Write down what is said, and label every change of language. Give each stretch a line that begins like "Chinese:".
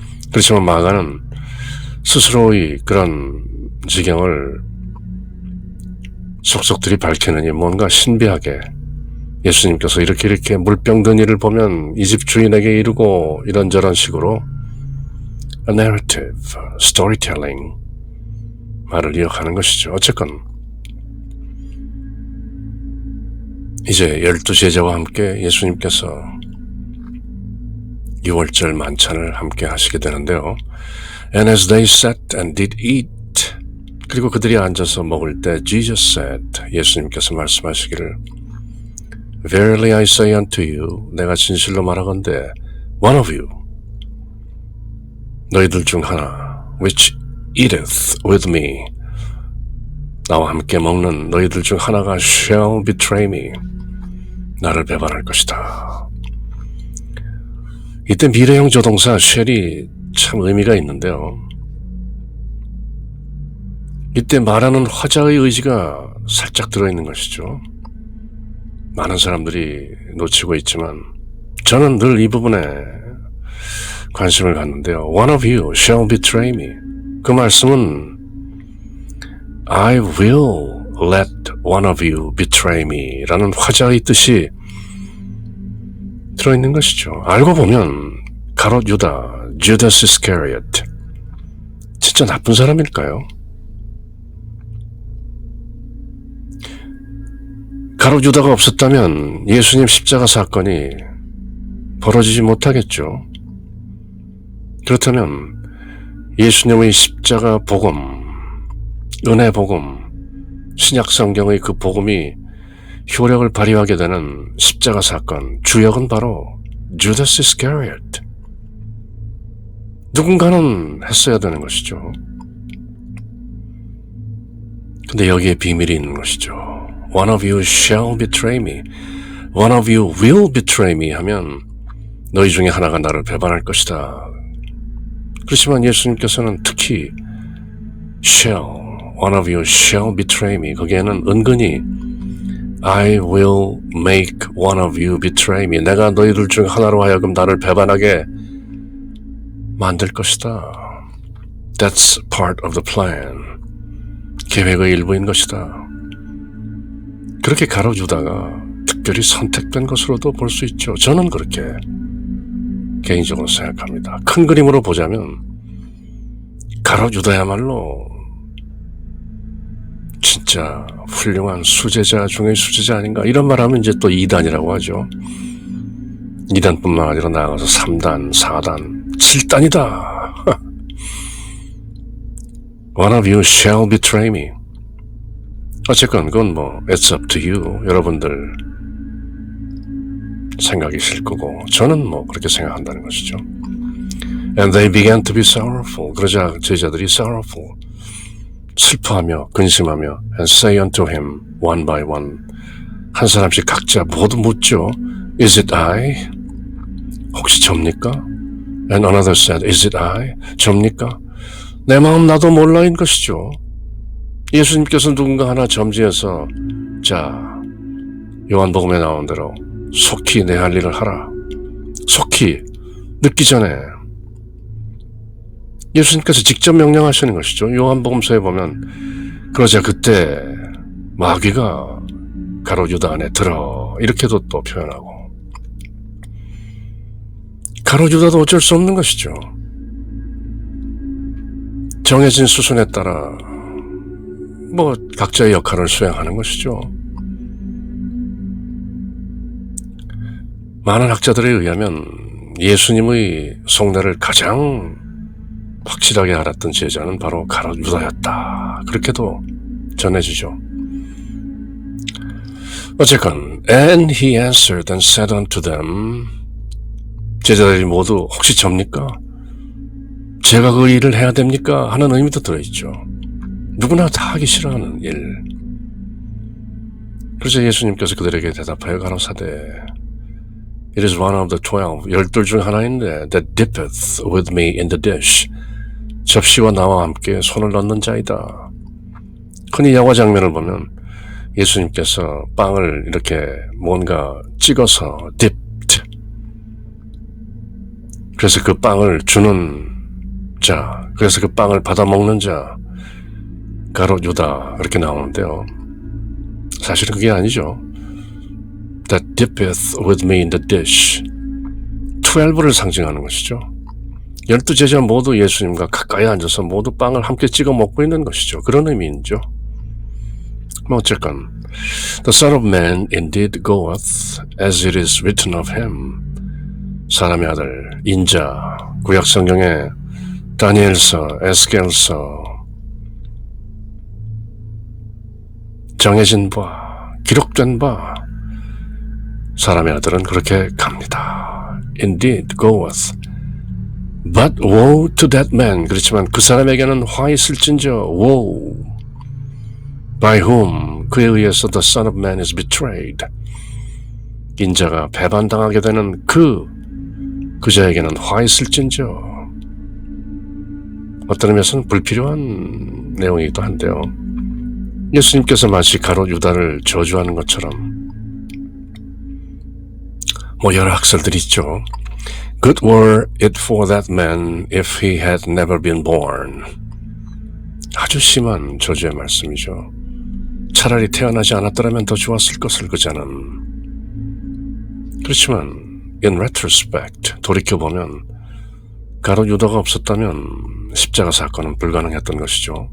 Korean: 그렇지만 마가는 스스로의 그런 지경을 속속들이 밝히느니 뭔가 신비하게 예수님께서 이렇게 물병 든 일을 보면 이 집 주인에게 이르고 이런저런 식으로
English: a narrative, storytelling
Korean: 말을 이어가는 것이죠. 어쨌건 이제 12제자와 함께 예수님께서 6월절 만찬을 함께 하시게 되는데요.
English: And as they sat and did eat,
Korean: 그리고 그들이 앉아서 먹을 때
English: Jesus said,
Korean: 예수님께서 말씀하시기를
English: Verily I say unto you,
Korean: 내가 진실로 말하건대
English: one of you,
Korean: 너희들 중 하나,
English: which eateth with me,
Korean: 나와 함께 먹는 너희들 중 하나가
English: shall betray me,
Korean: 나를 배반할 것이다. 이때 미래형 조동사 shall이 참 의미가 있는데요. 이때 말하는 화자의 의지가 살짝 들어있는 것이죠. 많은 사람들이 놓치고 있지만 저는 늘 이 부분에 관심을 갖는데요.
English: One of you shall betray me.
Korean: 그 말씀은
English: I will let one of you betray me
Korean: 라는 화자의 뜻이 들어있는 것이죠. 알고 보면 가롯 유다, Judas Iscariot, 진짜 나쁜 사람일까요? 가롯 유다가 없었다면 예수님 십자가 사건이 벌어지지 못하겠죠. 그렇다면 예수님의 십자가 복음, 은혜 복음, 신약 성경의 그 복음이 효력을 발휘하게 되는 십자가 사건, 주역은 바로 Judas Iscariot. 누군가는 했어야 되는 것이죠. 근데 여기에 비밀이 있는 것이죠.
English: One of you shall betray me. One of you will betray me
Korean: 하면 너희 중에 하나가 나를 배반할 것이다. 그렇지만 예수님께서는 특히 shall,
English: one of you shall betray me.
Korean: 거기에는 은근히
English: I will make one of you betray me.
Korean: 내가 너희들 중 하나로 하여금 나를 배반하게 만들 것이다.
English: That's part of the plan.
Korean: 계획의 일부인 것이다. 그렇게 가룟 유다가 특별히 선택된 것으로도 볼 수 있죠. 저는 그렇게 개인적으로 생각합니다. 큰 그림으로 보자면 가룟 유다야말로 진짜 훌륭한 수제자 중의 수제자 아닌가. 이런 말하면 이제 또 2단이라고 하죠. 2단뿐만 아니라 나아가서 3단, 4단, 7단이다.
English: One of you shall betray me.
Korean: 어쨌건 그건 뭐
English: it's up to you.
Korean: 여러분들 생각이실 거고 저는 뭐 그렇게 생각한다는 것이죠.
English: And they began to be sorrowful.
Korean: 그러자 제자들이 sorrowful. 슬퍼하며 근심하며
English: and say unto him one by one.
Korean: 한 사람씩 각자 모두 묻죠.
English: Is it I?
Korean: 혹시 접니까?
English: And another said, Is it I?
Korean: 접니까? 내 마음 나도 몰라인 것이죠. 예수님께서 누군가 하나 점지해서 자, 요한복음에 나온 대로 속히 내 할 일을 하라. 속히, 늦기 전에 예수님께서 직접 명령하시는 것이죠. 요한복음서에 보면 그러자 그때 마귀가 가룟 유다 안에 들어 이렇게도 또 표현하고 가룟 유다도 어쩔 수 없는 것이죠. 정해진 수순에 따라 뭐 각자의 역할을 수행하는 것이죠. 많은 학자들에 의하면 예수님의 속내를 가장 확실하게 알았던 제자는 바로 가룟 유다였다. 그렇게도 전해지죠. 어쨌건
English: And he answered and said unto them
Korean: 제자들이 모두 혹시 접니까? 제가 그 일을 해야 됩니까? 하는 의미도 들어있죠. 누구나 다 하기 싫어하는 일. 그래서 예수님께서 그들에게 대답하여 가라사대
English: It is one of the 12,
Korean: 12 중 하나인데
English: that dippeth with me in the dish.
Korean: 접시와 나와 함께 손을 넣는 자이다. 흔히 야과 장면을 보면 예수님께서 빵을 이렇게 뭔가 찍어서 dipped. 그래서 그 빵을 주는 자, 그래서 그 빵을 받아 먹는 자, 가룟 유다 그렇게 나오는데요. 사실은 그게 아니죠.
English: That dippeth with me in the dish.
Korean: 12를 상징하는 것이죠. 12제자 모두 예수님과 가까이 앉아서 모두 빵을 함께 찍어 먹고 있는 것이죠. 그런 의미이죠. 뭐 어쨌건
English: The Son of Man indeed goeth as it is written of him.
Korean: 사람의 아들 인자 구약성경에 다니엘서, 에스겔서 정해진 바, 기록된 바 사람의 아들은 그렇게 갑니다.
English: Indeed goeth. But woe to that man.
Korean: 그렇지만 그 사람에게는 화 있을진저 woe.
English: By whom
Korean: 그에 의해서
English: the Son of Man is betrayed.
Korean: 인자가 배반당하게 되는 그 자에게는 화 있을진저. 어떤 의미에서는 불필요한 내용이기도 한데요. 예수님께서 마치 가룟 유다를 저주하는 것처럼 뭐 여러 학설들이 있죠.
English: Good were it for that man if he had never been born.
Korean: 아주 심한 저주의 말씀이죠. 차라리 태어나지 않았더라면 더 좋았을 것을 그 자는. 그렇지만
English: in retrospect
Korean: 돌이켜보면 가룟 유다가 없었다면 십자가 사건은 불가능했던 것이죠.